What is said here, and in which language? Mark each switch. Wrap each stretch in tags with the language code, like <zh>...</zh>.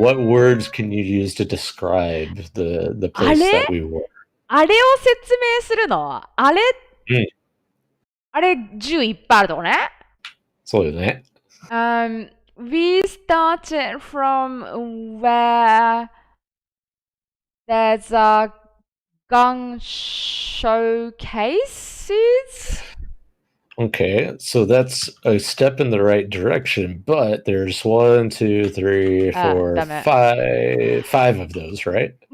<en>What words can you use to describe the place that we were?</en> <ja>あれを説明するの？あれ、あれ10いっぱいあるとこね。そうよね。</ja> <en>We started from where there's a gun showcases. Okay, so that's a step in the right direction, but there's 1, 2, 3, 4, 5 of those, right?</en>